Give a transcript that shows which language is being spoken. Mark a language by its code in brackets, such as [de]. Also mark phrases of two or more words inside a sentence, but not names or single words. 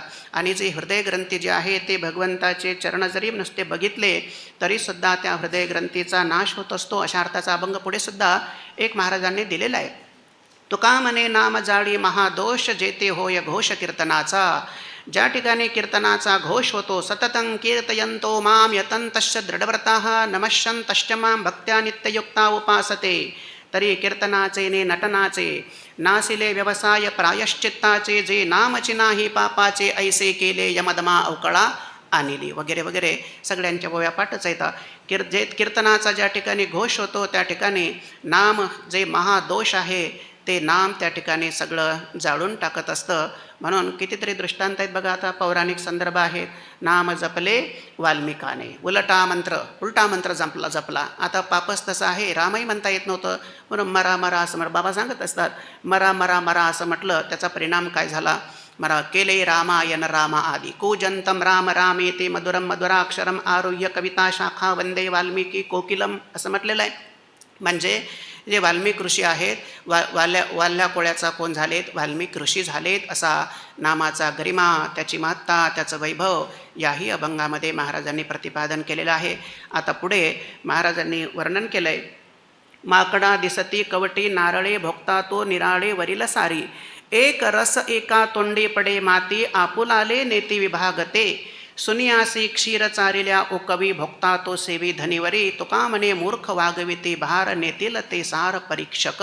[mr] आणि जे हृदय ग्रंथी जे आहे ते भगवंताचे चरण जरी नुसते बघितले तरीसुद्धा त्या हृदय ग्रंथीचा नाश होत असतो, अशा अर्थाचा अभंग पुढे सुद्धा एक महाराजांनी दिलेला आहे. तुका म्हणे नाम जाळी महादोष जेते होय घोष कीर्तनाचा. ज्या ठिकाणी कीर्तनाचा घोष होतो, [sa] सततं कीर्तयंतो माम यतंतश्च दृढव्रताः नमश्यंतश्च माम भक्त्या नित्ययुक्ता उपासते. [mr] तरी कीर्तनाचे ने नटनाचे नासिले व्यवसाय प्रायश्चित्ताचे, जे नामची नाही पापाचे ऐसे केले यमदमा अवकळा आणिली, वगैरे वगैरे सगळ्यांच्या बोव्या पाठच येतात. जे कीर्तनाचा ज्या ठिकाणी घोष होतो त्या ठिकाणी नाम जे महादोष आहे ते नाम त्या ठिकाणी सगळं जाळून टाकत असतं. म्हणून कितीतरी दृष्टांत आहेत बघा. आता पौराणिक संदर्भ आहेत. नाम जपले वाल्मिकाने, उलटा मंत्र जपला. आता पापच तसं आहे, रामही म्हणता येत नव्हतं म्हणून मरा मरा असं बाबा सांगत असतात. मरा मरा मरा असं म्हटलं, त्याचा परिणाम काय झाला, मरा केले रामायण रामा आदी [sa] कूजंतम राम रामेते मधुरम मधुराक्षरम आरुह्य कविता शाखा वंदे वाल्मिकी कोकिलम [mr] असं म्हटलेलं आहे. म्हणजे जे वाल्मिक ऋषी आहेत, वाल्या कोळ्याचा कोण झालेत, वाल्मिक ऋषी झालेत, असा नामाचा गरिमा, त्याची महत्ता, त्याचं वैभव याही अभंगामध्ये महाराजांनी प्रतिपादन केलेलं आहे. आता पुढे महाराजांनी वर्णन केलं आहे. माकडा दिसती कवटी नारळे भोगता तो निराळे वरील सारी, एक रस एका तोंडी पडे माती आपुलाले नेती विभागते, सुनियासी क्षीर चारिल्या ओ कवी भोगता तो सेवी धनिवरी, तुका म्हणे मूर्ख वागविती भार नेतील ते सार परीक्षक.